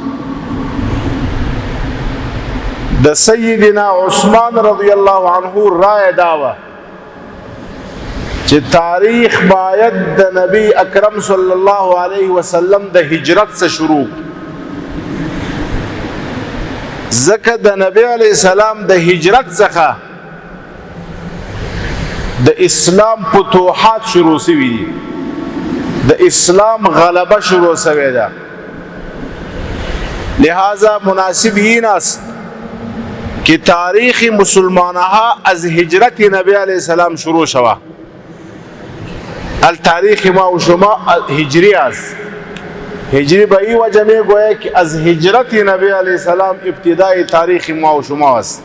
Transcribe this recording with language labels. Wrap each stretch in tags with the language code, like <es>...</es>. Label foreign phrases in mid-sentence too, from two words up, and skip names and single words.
<ps>د سیدنا عثمان</ps> <ar>رضی الله عنه</ar> <ps>رای داوه چې تاریخ باید د نبی اکرم</ps> <ar>صلی الله علیه وسلم</ar> <ps>د هجرت څخه شروع، ځکه د نبی</ps> <ar>علیه السلام</ar> <ps>د هجرت څخه د اسلام فتوحات شروع شوي دي، د اسلام غلبه شروع شوې ده.</ps> <fa>لہذا مناسب این است که تاریخ مسلمانها از هجرت نبی</fa> <ar>علیه السلام</ar> <fa>شروع شود. التاریخ ما و شما هجری است. هجری به این وجه می گوید که از هجرت نبی</fa> <ar>علیه السلام</ar> <fa>ابتدای تاریخ ما و شما است.</fa>